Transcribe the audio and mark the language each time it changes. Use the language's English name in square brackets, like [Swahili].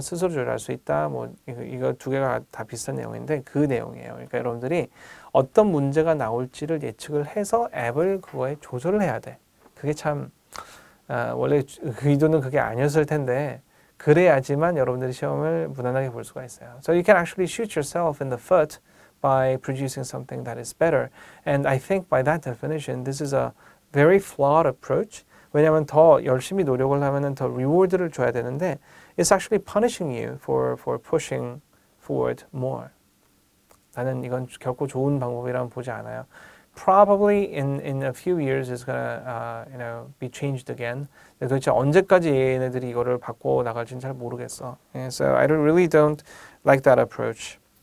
[Korean] 스스로 조절할 수 있다. 뭐 이거 두 개가 다 비슷한 내용인데 그 내용이에요. 그러니까 여러분들이 어떤 문제가 나올지를 예측을 해서 앱을 그거에 조절을 해야 돼. 그게 참 원래 그 의도는 그게 아니었을 텐데 그래야지만 여러분들이 시험을 무난하게 볼 수가 있어요. [English] So you can actually shoot yourself in the foot by producing something that is better. And I think by that definition, this is a very flawed approach. [Korean] 왜냐하면 더 열심히 노력을 하면은 더 리워드를 줘야 되는데 [English] it's actually punishing you for pushing forward more. [Korean] 나는 이건 결코 좋은 방법이라고 보지 않아요. [English] Probably in a few years it's gonna be changed again. [Korean] 도대체 언제까지 얘네들이 이거를 바꿔 나갈지는 잘 모르겠어. [English] So I really don't like that approach.